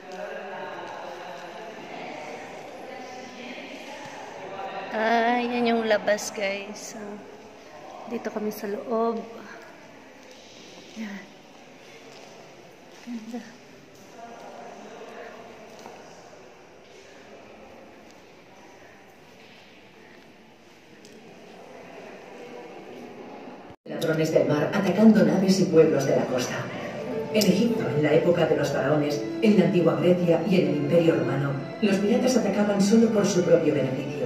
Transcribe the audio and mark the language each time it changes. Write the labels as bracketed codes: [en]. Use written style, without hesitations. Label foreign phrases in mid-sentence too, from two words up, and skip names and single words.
[tl] Yan yung labas, guys. Dito kami sa loob. Yan. Ganda. [es] Ladrones del mar atacando naves y pueblos de la costa. En Egipto, en la época de los faraones, en la antigua Grecia y en el Imperio Romano, los piratas atacaban solo por su propio beneficio.